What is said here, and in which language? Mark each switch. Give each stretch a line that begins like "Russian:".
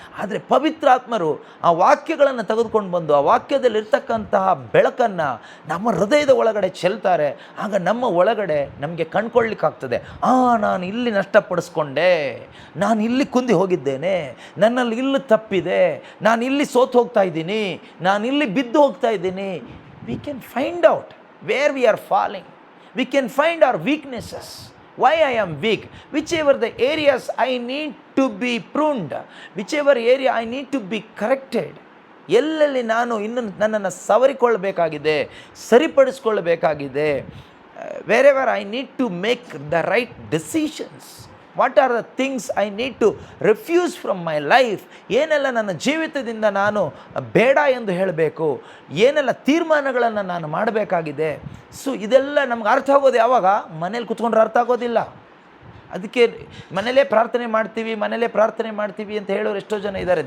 Kannada: ಆದರೆ ಪವಿತ್ರಾತ್ಮರು ಆ ವಾಕ್ಯಗಳನ್ನು ತೆಗೆದುಕೊಂಡು ಬಂದು ಆ ವಾಕ್ಯದಲ್ಲಿರ್ತಕ್ಕಂತಹ ಬೆಳಕನ್ನು ನಮ್ಮ ಹೃದಯದ ಒಳಗಡೆ ಚೆಲ್ತಾರೆ. ಆಗ ನಮ್ಮ ಒಳಗಡೆ ನಮಗೆ ಕಂಡ್ಕೊಳ್ಳಿಕ್ಕಾಗ್ತದೆ, ನಾನು ಇಲ್ಲಿ ನಷ್ಟಪಡಿಸ್ಕೊಂಡೆ, ನಾನು ಇಲ್ಲಿ ಕುಂದಿ ಹೋಗಿದ್ದೇನೆ, ನನ್ನಲ್ಲಿ ಇಲ್ಲಿ ತಪ್ಪಿದೆ, ನಾನು ಇಲ್ಲಿ ಸೋತು ಹೋಗ್ತಾ ಇದ್ದೀನಿ, ನಾನು ಇಲ್ಲಿ ಬಿದ್ದು ಹೋಗ್ತಾ ಇದ್ದೀನಿ.
English: We can find out where we are falling. We can find our weaknesses. Why I am weak, whichever the areas I need to be pruned, whichever area I need to be corrected.
Kannada: ಎಲ್ಲೆಲ್ಲಿ ನಾನು ಇನ್ನು ನನ್ನನ್ನು ಸವರಿಕೊಳ್ಳಬೇಕಾಗಿದೆ, ಸರಿಪಡಿಸ್ಕೊಳ್ಳಬೇಕಾಗಿದೆ.
English: wherever I need to make the right decisions. What are the things I need to refuse from my life?
Kannada: ಏನೆಲ್ಲ ನನ್ನ ಜೀವಿತದಿಂದ ನಾನು ಬೇಡ ಎಂದು ಹೇಳಬೇಕು, ಏನೆಲ್ಲ ತೀರ್ಮಾನಗಳನ್ನು ನಾನು ಮಾಡಬೇಕಾಗಿದೆ. ಸೊ ಇದೆಲ್ಲ ನಮ್ಗೆ ಅರ್ಥ ಆಗೋದು ಯಾವಾಗ? ಮನೇಲಿ ಕುತ್ಕೊಂಡ್ರೆ ಅರ್ಥ ಆಗೋದಿಲ್ಲ. ಅದಕ್ಕೆ ಮನೇಲೇ ಪ್ರಾರ್ಥನೆ ಮಾಡ್ತೀವಿ ಅಂತ ಹೇಳೋರು ಎಷ್ಟೋ ಜನ ಇದ್ದಾರೆ.